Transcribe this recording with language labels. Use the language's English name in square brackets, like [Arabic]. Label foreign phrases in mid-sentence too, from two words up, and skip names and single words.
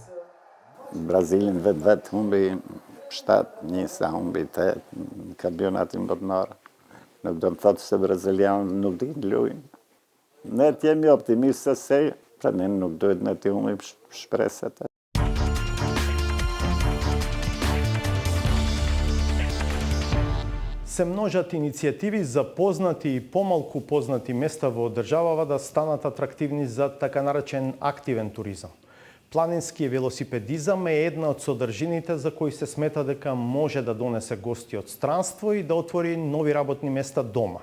[Albanian] Brazilin vetë humbi 7-1 sa humbi 8 në kampionatin botëror. Nuk do të thotë se brazilianët nuk dinë luajnë. Ne jemi optimistë se tani nuk duhet ne të humbim shpresat. [Macedonian] Се множат иницијативи за познати и помалку познати места во државава да станат атрактивни за така наречен активен туризам. Планински велосипедизам е една од содржините за кои се смета дека може да донесе гости од странство и да отвори нови работни места дома.